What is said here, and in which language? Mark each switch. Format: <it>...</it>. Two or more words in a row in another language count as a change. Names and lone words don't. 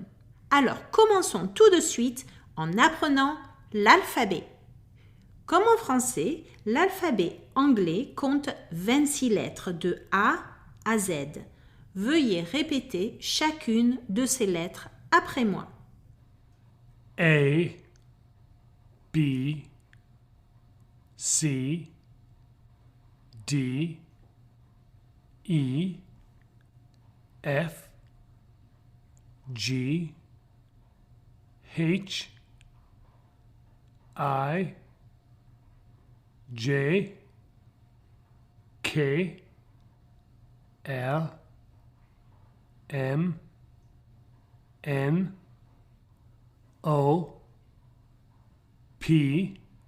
<fr>Alors, commençons tout de suite en apprenant l'alphabet. Comme en français, l'alphabet anglais compte 26 lettres de A à Z. Veuillez répéter chacune de ces lettres après moi.</fr> <en>A, B, C, D, E, F, G, H, I, J, K, L, M, N, O, P,</en>